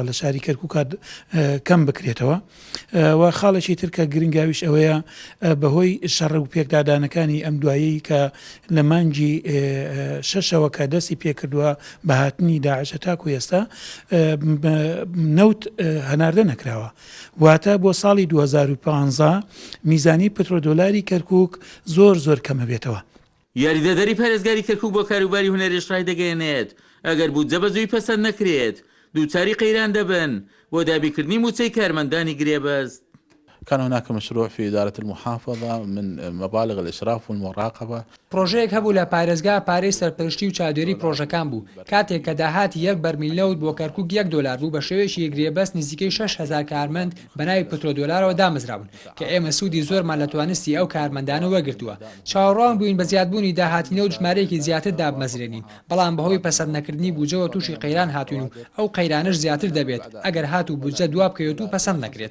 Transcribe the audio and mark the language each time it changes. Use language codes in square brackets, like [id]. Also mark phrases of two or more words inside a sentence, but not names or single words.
[ckb] لە شاری کەرکووک کەم بکرێتەوە و خاڵێکی ترکە گرنگاویش ئەوەیە بەهۆی شەڕ و پێکدادانەکانی ئەم دوایی کە لە مانگی شەشەوە کە دەستی پێکردووە بە هاتنی داعشە تاکو ئێستا نەوت هەناردە نەکراوە واتە بۆ ساڵی 2015 میزانی پترۆدۆلاری کەرکووک زۆر کەمە بێتەوە. یاریدەدەری پارێزگاری کەرکووک بۆ کاروباری هونەریش ڕای دەگەێنێت ئەگەر بودجە بە زووی پەسەند نەکرێت دووچاری قەیران دەبن بۆ دابیکردنی موچەی کارمەندانی گرێبەست. [ar] كان هناك مشروع في إدارة المحافظة من مبالغ الإشراف والمراقبة. [ckb] پرۆژەیەک هەبوو لە پارێزگا پارەی سەرپەرشتی و چادێری پرۆژەکان بوو کاتێک کە داهاتی یەک بەرمیل نەوت بۆ کەرکووک $1 بوو بە شێوەیەکی گرێبەست نزیکەی 6,000 کارمەند بەناوی پترۆدۆلارەوە دامەزراون کە ئێمە سوودی زۆرمان لە توانستی ئەو کارمەندانە وەرگرتووە. چاوەڕوان بووین بە زیادبوونی داهاتینە و ژمارەیەکی زیاتر دابمەزرێنین بەڵام بەهۆی پەسەند نەکردنی بودجەوە تووشی قەیران هاتوین و ئەو قەیرانش زیاتر دەبێت ئەگەر هات و بودجە دواب بکەوێت و پەسەند نەکرێت.